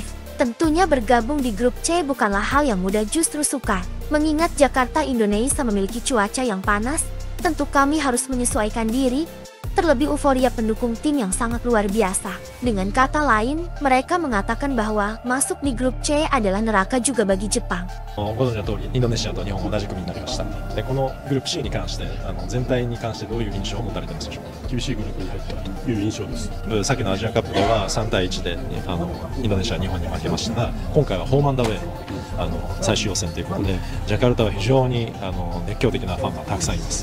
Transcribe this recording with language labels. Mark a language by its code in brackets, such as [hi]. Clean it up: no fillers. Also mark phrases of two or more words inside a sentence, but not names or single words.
[id] Tentunya bergabung di grup C bukanlah hal yang mudah, justru sukar. Mengingat Jakarta, Indonesia memiliki cuaca yang panas, tentu kami harus menyesuaikan diri. Terlebih euforia pendukung tim yang sangat luar biasa. Dengan kata lain, mereka mengatakan bahwa masuk di grup C adalah neraka juga bagi Jepang. [ja] ご存知の通り、インドネシアと日本同じ組になりました。で、このグループ C に関して、全体に関してどういう印象を持たれてますでしょうか。厳しいグループに入ったという印象です。さっきのアジアカップでは3対1でインドネシアは日本に負けましたが、今回はホームアンダーウェイの最終予選ということで、ジャカルタは非常に熱狂的なファンがたくさんいます。